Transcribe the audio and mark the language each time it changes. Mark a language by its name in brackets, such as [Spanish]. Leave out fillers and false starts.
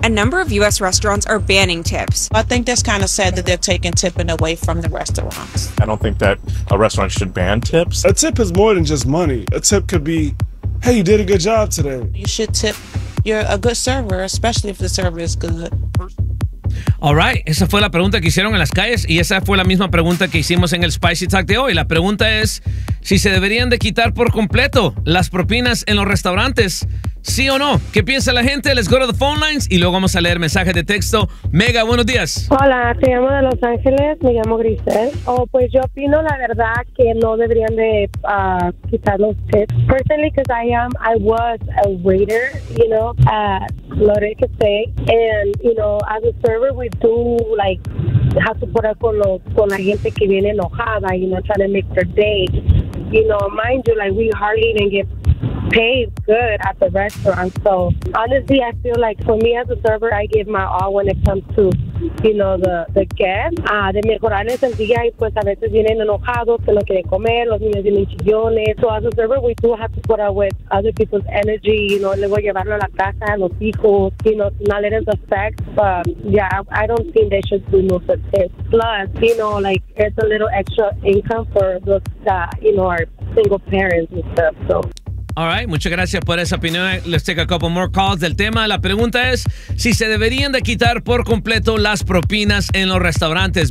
[English] A number of U.S. restaurants are banning tips. I think that's kind of sad that they're taking tipping away from the restaurants. I don't think that a restaurant should ban tips. A tip is more than just money. A tip could be, hey, you did a good job today. You should tip. You're a good server, especially if the server is good. All right, [Spanish] esa fue la pregunta que hicieron en las calles y esa fue la misma pregunta que hicimos en el Spicy Talk de hoy. La pregunta es si se deberían de quitar por completo las propinas en los restaurantes, ¿sí o no? ¿Qué piensa la gente? [English] Let's go to the phone lines [Spanish] y luego vamos a leer mensajes de texto. Mega, buenos días. Hola, te llamo de Los Ángeles, me llamo Grisel. Oh, pues yo opino la verdad que no deberían de quitar los tips. [English] Personally, because I was a waiter, you know, at Loreto Cafe, and, you know, as a server, we do, like, have to put up [Spanish] con la gente que viene enojada, [English] you know, trying to make their day. You know, mind you, like, we hardly even get paid good at the restaurant. So honestly, I feel like for me as a server, I give my all when it comes to, you know, the guests. [Spanish] De mejorarles el día, y pues a veces vienen enojados, que no quieren comer, los niños vienen chillones. [English] So as a server, we do have to put up with other people's energy, you know, [Spanish] luego llevarlo a la casa, a los hijos, [English] you know, to not let it affect. But yeah, I don't think they should remove the tips. Plus, you know, like, it's a little extra income for those that, you know, are single parents and stuff, so. All right, [Spanish] muchas gracias por esa opinión. [English] Let's take a couple more calls [Spanish] del tema. La pregunta es si se deberían de quitar por completo las propinas en los restaurantes.